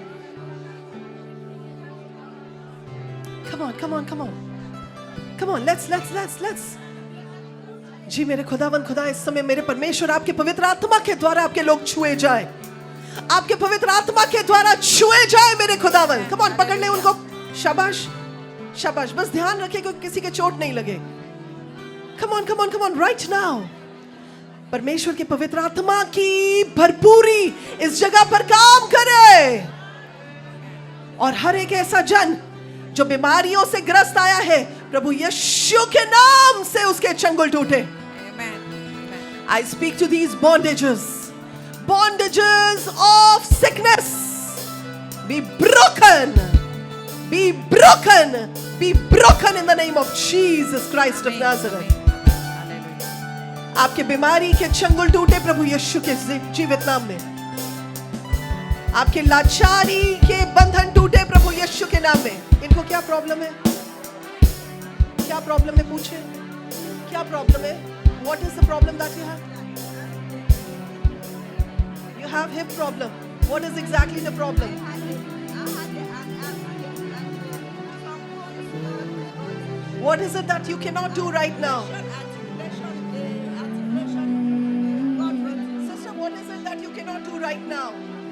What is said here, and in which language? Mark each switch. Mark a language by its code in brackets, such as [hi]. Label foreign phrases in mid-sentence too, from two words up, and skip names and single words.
[en] Come on, come on, come on, come on, let's। [hi] जी मेरे खुदावन खुदा, इस समय मेरे परमेश्वर आपके पवित्र आत्मा के द्वारा आपके लोग छुए जाए, आपके पवित्र आत्मा के द्वारा छुए जाए मेरे खुदावन। [en] come on, [hi] पकड़ ले उनको। शाबाश शाबाश, बस ध्यान रखे कि किसी के चोट नहीं लगे। [en] come on, come on, come on, right now. [hi] परमेश्वर के पवित्र आत्मा की भरपूरी इस जगह पर काम करे, और हर एक ऐसा जन जो बीमारियों से ग्रस्त आया है, प्रभु यीशु के नाम से उसके चंगुल टूटे। [en] I speak to these bondages of sickness, be broken in the name of Jesus Christ of Nazareth। [hi] आपके बीमारी के चंगुल टूटे प्रभु यीशु के जीवित नाम में। आपके लाचारी के बंधन टूटे प्रभु यीशु के नाम में। इनको क्या प्रॉब्लम है? क्या प्रॉब्लम है? पूछे क्या प्रॉब्लम है? [en] What is the problem that you have? You have hip problem. What is exactly the problem? What is it that you cannot do right now? Sister, what is it that you cannot do right now?